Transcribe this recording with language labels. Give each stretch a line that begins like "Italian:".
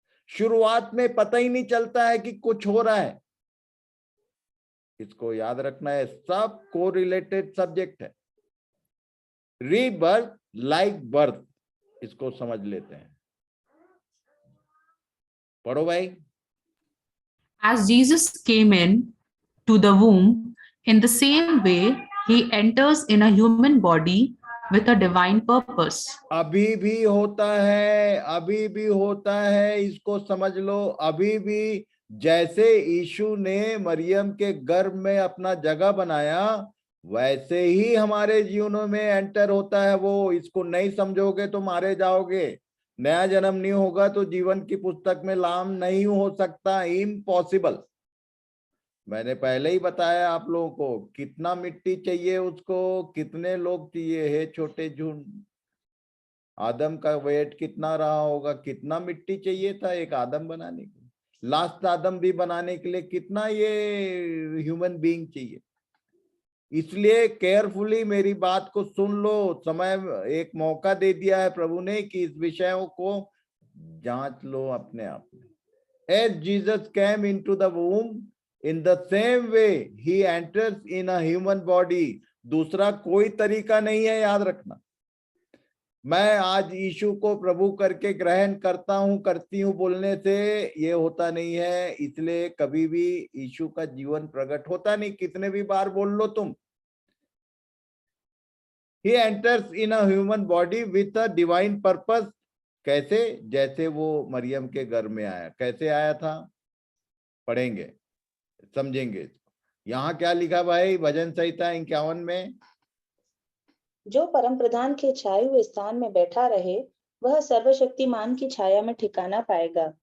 Hindi: शुरुआत में पता ही नहीं चलता है कि कुछ हो रहा है, इसको याद रखना है, सब को रिलेटेड सब्जेक्ट है।
English: rebirth like birth,
Hindi: इसको समझ लेते हैं। पढ़ो भाई।
English: As Jesus came in to the womb, in the same way he enters in a human body with a divine purpose.
Hindi: अभी भी होता है, अभी भी होता है, इसको समझ लो। अभी भी जैसे यीशु ने मरियम के गर्भ में अपना जगह बनाया, वैसे ही हमारे जीवनों में एंटर होता है वो। इसको नहीं समझोगे तो मारे जाओगे। नया जन्म नहीं होगा तो जीवन की पुस्तक में नाम नहीं हो सकता, इम्पॉसिबल। मैंने पहले ही बताया आप लोगों को, कितना मिट्टी चाहिए उसको, कितने लोग चाहिए है, छोटे झुंड। आदम का वेट कितना रहा होगा, कितना मिट्टी चाहिए था एक आदम बनाने के लिए, लास्ट आदम भी बनाने के लिए कितना ये ह्यूमन बीइंग चाहिए। इसलिए केयरफुली मेरी बात को सुन लो। समय एक मौका दे दिया है प्रभु ने कि इस विषयों को जांच लो अपने आप में।
English: As Jesus came into the womb, in the same way he enters in a human body.
Hindi: दूसरा कोई तरीका नहीं है, याद रखना। मैं आज यीशु को प्रभु करके ग्रहण करता हूं, करती हूं बोलने से ये होता नहीं है। इसलिए कभी भी यीशु का जीवन प्रकट होता नहीं, कितने भी बार बोल लो तुम।
English: He enters in a human body with a divine purpose.
Hindi: कैसे? जैसे वो मरियम के घर में आया। कैसे आया था पढ़ेंगे, समझेंगे। यहाँ क्या लिखा भाई भजन संहिता 51 में? जो परम प्रधान के छाए हुए स्थान में बैठा रहे, वह सर्वशक्तिमान की छाया में ठिकाना पाएगा।